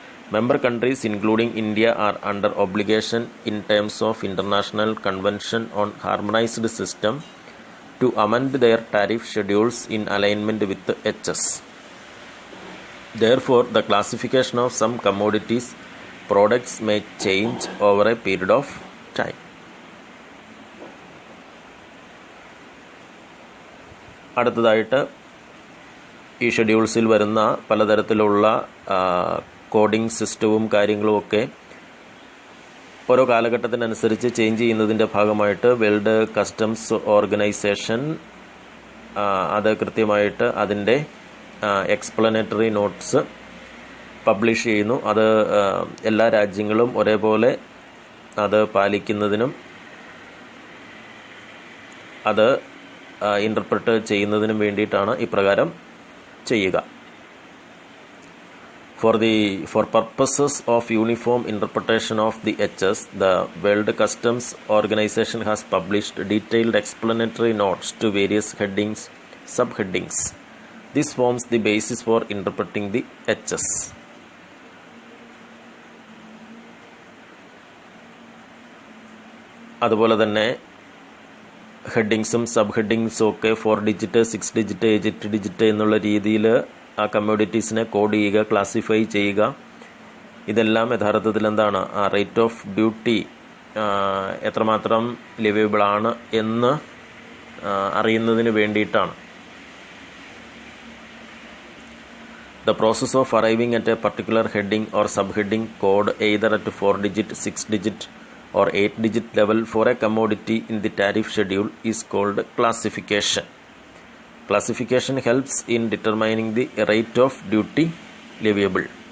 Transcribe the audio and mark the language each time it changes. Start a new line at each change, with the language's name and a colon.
English: Member countries including India are under obligation in terms of International Convention on Harmonized System to amend their tariff schedules in alignment with the HS. Therefore, the classification of some commodities products may change over a period of time.
Malayalam: അടുത്തതായിട്ട് ഈ ഷെഡ്യൂൾസിൽ വരുന്ന പലതരത്തിലുള്ള coding സിസ്റ്റവും കാര്യങ്ങളുമൊക്കെ ഓരോ കാലഘട്ടത്തിനനുസരിച്ച് change ചെയ്യുന്നതിൻ്റെ ഭാഗമായിട്ട് world customs organisation അത് കൃത്യമായിട്ട് അതിൻ്റെ എക്സ്പ്ലനേറ്ററി നോട്ട്സ് പബ്ലിഷ് ചെയ്യുന്നു. അത് എല്ലാ രാജ്യങ്ങളും ഒരേപോലെ അത് പാലിക്കുന്നതിനും അത് ഇൻ്റർപ്രറ്റ് ചെയ്യുന്നതിനും വേണ്ടിയിട്ടാണ് ഇപ്രകാരം ചെയ്യുക.
English: For purposes of uniform interpretation of the HS, the World Customs Organization has published detailed explanatory notes to various headings, subheadings. This forms the basis for interpreting the HS.
Malayalam: അതുപോലെ തന്നെ ഹെഡിങ്സും സബ് ഹെഡിങ്സും ഒക്കെ 4 digit 6 digit 8 digit എന്നുള്ള രീതിയിൽ ആ കമ്മോഡിറ്റീസിനെ code ചെയ്യുക, classify ചെയ്യുക, ഇതെല്ലാം യഥാർത്ഥത്തിൽ എന്താണ്, ആ റേറ്റ് ഓഫ് ഡ്യൂട്ടി എത്രമാത്രം ലിവേബിൾ ആണ് എന്ന് അറിയുന്നതിന് വേണ്ടിയിട്ടാണ്.
English: The process of arriving at a particular heading or subheading code either at 4-digit, 6-digit or 8-digit level for a commodity in the tariff schedule is called classification. Classification helps in determining the rate of duty leviable.